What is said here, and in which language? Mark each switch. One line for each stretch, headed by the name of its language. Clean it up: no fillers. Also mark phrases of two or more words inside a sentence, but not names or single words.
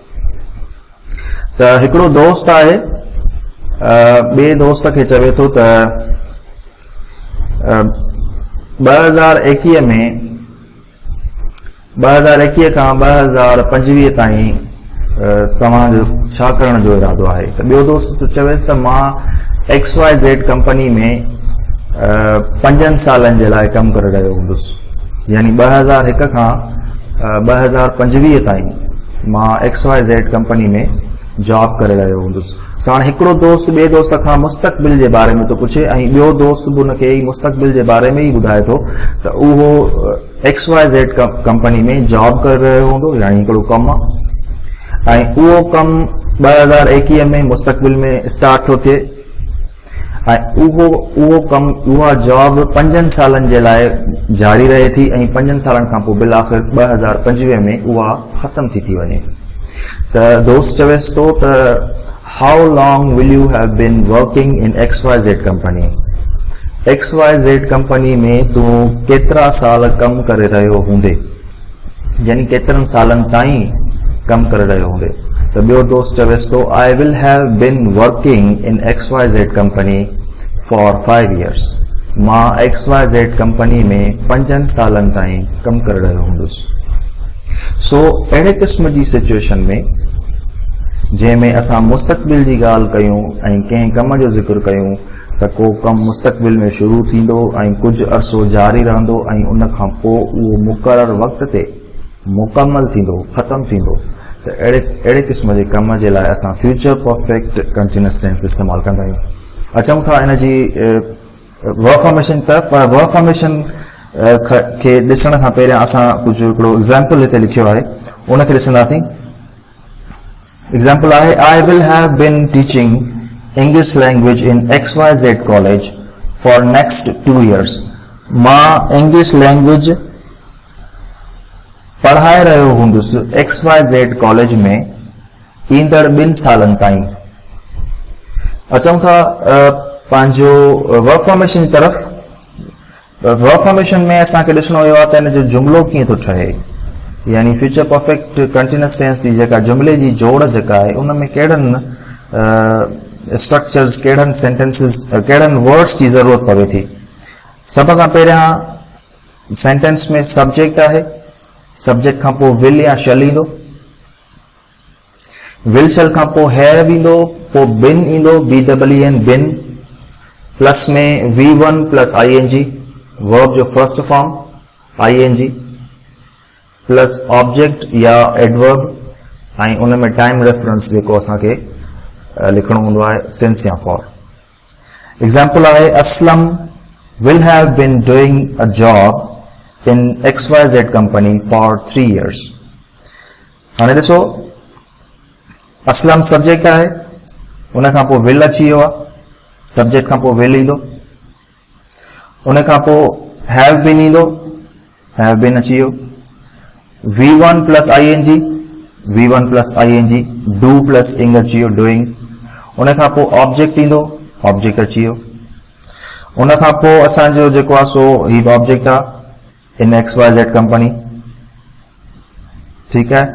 Sindhi: त हिकिड़ो दोस्त आहे, ॿिए दोस्त खे चवे थो त 2021 में 2021 खां 2025 ताईं तव्हांजो छा करण जो इरादो आहे। त ॿियो दोस्त चवेसि त मां XYZ कंपनी में 5 सालनि जे लाइ कमु करे रहियो हूंदुसि, यानी 2001 खां 2025 ताईं मां XYZ कंपनी में जॉब करे रहियो हूंदुसि। हाणे हिकिड़ो दोस्त ॿिए दोस्त खां मुस्तक़बिल जे बारे में थो पुछे ऐं ॿियो दोस्त बि हुनखे मुस्तक़बिल जे बारे में ई ॿुधाए थो त उहो XYZ कंपनी में जॉब करे रहियो हूंदो, यानी हिकिड़ो कमु आहे ऐं उहो कमु 2021 में मुस्तक़बिल में स्टार्ट थो थिए ऐं उहो कमु उहा जॉब 5 सालनि जे लाइ जारी रहे थी ऐं 5 सालनि खां पोइ बिल आख़िर 2025 में उहा ख़तमु थी वञे। त दोस्त चवेसि थो
English: त how long will you have been working in XYZ company.
Sindhi: XYZ कंपनी में तूं केतिरा साल कमु करे रहियो हूंदे, यानी केतिरनि सालनि ताईं कमु करे रहियो हूंदे। त ॿियो दोस्त चवेसि थो
English: I will have been working in XYZ company for 5 years.
Sindhi: मां XYZ कंपनी में 5 सालनि ताईं कमु करे रहियो हूंदुसि। सो अहिड़े क़िस्म जी सिचुएशन में जंहिंमें असां मुस्तक़बिल जी ॻाल्हि कयूं ऐं कंहिं कम जो ज़िक्र कयूं त को कमु मुस्तक़बिल में शुरू थींदो ऐं कुझु अरसो जारी रहंदो ऐं उन खां पोइ उहो मुक़ररु वक़्त ते मुकमल थींदो, ख़तमु थींदो। त अहिड़े क़िस्म जे कम जे लाइ असां
English: future perfect continuous tense
Sindhi: इस्तेमालु कंदा आहियूं। अचूं था इन जी
English: verb formation
Sindhi: तरफ़, पर
English: verb formation
Sindhi: खे ॾिसण खां पहिरियां असां कुझु हिकिड़ो एग्ज़ाम्पल हिते लिखियो आहे उनखे ॾिसंदासीं। एग्जाम्पल आहे,
English: I will have been teaching English language in XYZ college for next 2 years.
Sindhi: मां
English: English language
Sindhi: पढ़ाए रहियो हूंदुसि XYZ कॉलेज में ईंदड़ 2 सालनि ताईं। अचूं था पंहिंजो
English: verb formation
Sindhi: तरफ़।
English: verb formation
Sindhi: में असांखे ॾिसणो हुयो आहे त हिन जो जुमिलो कीअं थो ठहे, यानी
English: future perfect continuous tense
Sindhi: जी जेका जुमिले जी जोड़ जेका आहे उन में कहिड़नि स्ट्रक्चर्स, कहिड़नि सेंटेंसिस, कहिड़नि वर्ड्स जी ज़रूरत पवे थी। सभ खां पहिरियां सेंटेंस में सब्जेक्ट आहे, सब्जेक्ट खां पोइ विल या शल ईंदो,
English: will shall
Sindhi: खां पोइ हैव ईंदो, पोइ बिन ईंदो,
English: BEEN been, plus में V1 plus ING verb जो first form ING, plus object या एडवर्ब,
Sindhi: ऐं उन में टाइम रेफरेंस जेको असांखे लिखणो हूंदो आहे सिंस या फॉर। एग्जाम्पल आहे,
English: Aslam will have been doing a job in XYZ company for 3 years.
Sindhi: हाणे ॾिसो, असलम सब्जेक्ट आहे, उन खां पोइ विल अची वियो आहे, सब्जेक्ट खां पोइ विल ईंदो, उन खां पोइ
English: have been
Sindhi: ईंदो,
English: have been
Sindhi: अची वियो,
English: V1 plus ING, V1 plus ING, do plus ing
Sindhi: अची वियो, डूइंग, उन खां पोइ ऑब्जेक्ट ईंदो, ऑब्जेक्ट अची वियो, उन खां पोइ असांजो जेको आहे सो ही ऑब्जेक्ट आहे
English: in XYZ company,
Sindhi: ठीकु आहे।